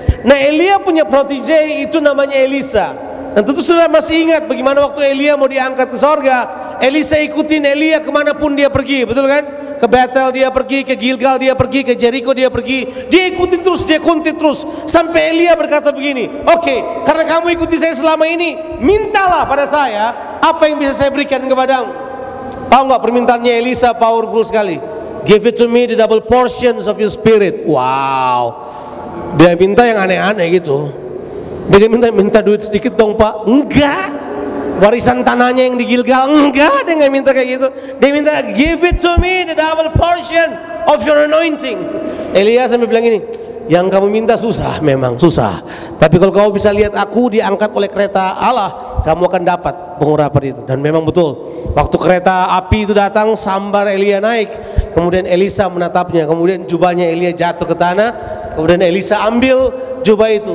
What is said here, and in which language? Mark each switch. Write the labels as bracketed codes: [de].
[id] Nah, Elia punya protege itu namanya Elisa. Dan tentu sudah masih ingat bagaimana waktu Elia mau diangkat ke sorga, Elisa ikutin Elia kemanapun dia pergi, betul kan? Ke Bethel dia pergi, ke Gilgal dia pergi, ke Jericho dia pergi. Dia ikutin terus, dia kuntit terus, sampai Elia berkata begini, oke, karena kamu ikuti saya selama ini, mintalah pada saya apa yang bisa saya berikan kepadamu. Tahu nggak permintaannya Elisa powerful sekali? [en] Give it to me the double portions of your spirit. [id] Wow, dia minta yang aneh-aneh gitu. Dia minta duit sedikit dong Pak. Enggak. Warisan tanahnya yang di Gilgal. Enggak, dia nggak minta kayak gitu. Dia minta [en] give it to me the double portion of your anointing. [id] Elia sampai bilang ini, yang kamu minta susah, memang susah. Tapi kalau kamu bisa lihat aku diangkat oleh kereta Allah, kamu akan dapat pengurapan itu. Dan memang betul, waktu kereta api itu datang, sambar Elia naik, kemudian Elisa menatapnya, kemudian jubahnya Elia jatuh ke tanah, kemudian Elisa ambil jubah itu.